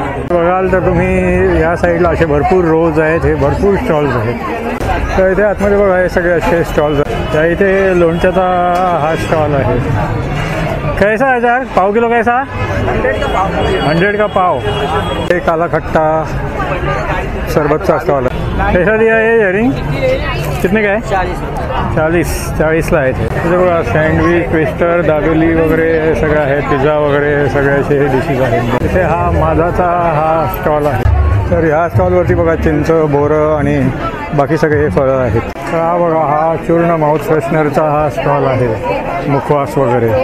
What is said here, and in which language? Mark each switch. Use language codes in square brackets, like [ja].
[mr] बघाल तर तुम्ही या साईडला असे भरपूर रोज आहेत, हे भरपूर स्टॉल्स आहेत। तर इथे आतमध्ये बघा हे सगळे असे स्टॉल्स आहेत। त्या इथे लोणच्याचा हा स्टॉल आहे। [hi] कैसा है सर? पाव किलो कैसा? 100 का पाव। एक काला खट्टा सरबतचा स्टॉल है। कैसा दिया है इयरिंग? कितने का है? [mr] 40ला आहे। इथे बघा सँडविच, ट्विस्टर, दाबेली वगैरे हे सगळं आहे, पिझ्झा वगैरे हे सगळे असे हे डिशेस आहेत। इथे हा माझाचा हा स्टॉल आहे। तर ह्या स्टॉलवरती बघा चिंच, बोरं आणि बाकी सगळे हे फळं आहेत। तर हा बघा, हा चूर्ण माउथ फ्रेशनरचा हा स्टॉल आहे, मुखवास वगैरे।